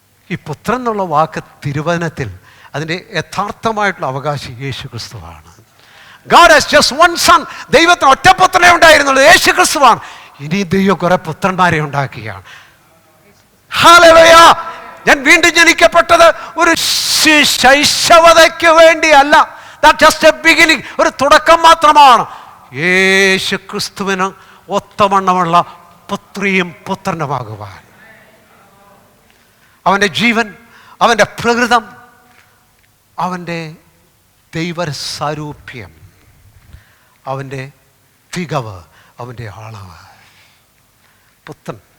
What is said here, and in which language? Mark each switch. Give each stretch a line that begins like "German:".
Malayalam: ഈ പുത്രൻ എന്നുള്ള വാക്ക് തിരുവചനത്തിൽ അതിൻ്റെ യഥാർത്ഥമായിട്ടുള്ള അവകാശി യേശു ക്രിസ്തുവാണ്.
English: God has just one son.
Malayalam: ദൈവത്തിന് ഒറ്റപുത്രനെ ഉണ്ടായിരുന്നുള്ളൂ, യേശു ക്രിസ്തുവാണ്. ഇനി ദൈവം കുറെ പുത്രന്മാരെ ഉണ്ടാക്കുകയാണ്. ഹല്ലേലൂയ. ഞാൻ വീണ്ടും ജനിക്കപ്പെട്ടത് ഒരു ശൈശവതയ്ക്ക് വേണ്ടിയല്ല.
English: That's just a beginning,
Malayalam: ഒരു തുടക്കം മാത്രമാണ്. യേശു ക്രിസ്തുവിന് ഒത്തവണ്ണമുള്ള പുത്രിയും പുത്രനുമാകുവാൻ, അവൻ്റെ ജീവൻ, അവൻ്റെ പ്രകൃതം, അവൻ്റെ ദൈവസാരൂപ്യം, അവൻ്റെ തികവ്, അവൻ്റെ അളവ്, പുത്രൻ.